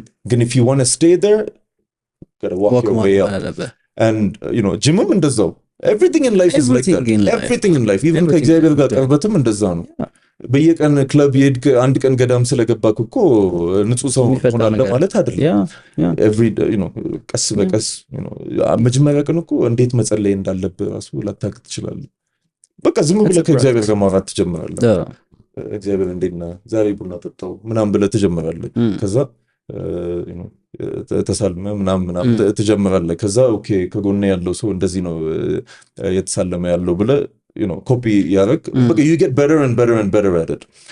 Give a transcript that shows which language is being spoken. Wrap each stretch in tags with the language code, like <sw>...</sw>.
<en>ግን if you want to stay there you got to walk your way up. and you know</en> <am>ጅምም እንደዛው</am> <en>everything in life is like that. Everything in life even</en> <am>ከእግዚአብሔር ጋር ቀርበትም እንደዛ ነው. በየቀን ክለብ የሄድክ አንድ ቀን ገዳም ስለገባክ እኮ ንጹህ ሰው ሆናለህ ማለት አይደለም.</am> <en>every you know</en> <am>ቀስ በቀስ you know መጀመሪያ ቀን እኮ እንዴት መጸለይ እንዳለብህ ራሱ ላታውቅ ትችላለህ. በቃ ዝም ብለህ ከእግዚአብሔር ጋር ማውራት ትጀምራለህ. እግዚአብሔር እንዴት ነህ ዛሬ ቡና ጠጣው ምናምን ብለህ ትጀምራለህ. ከዛ you know ተሳልመ ምናምን ትጀምራለህ. ከዛ ኦኬ ከጎኔ ያለው ሰው እንደዚህ ነው የተሳለመ ያለው ብለህ you know copy ያረክ</am> <en>but you get better and better and better at it.</en>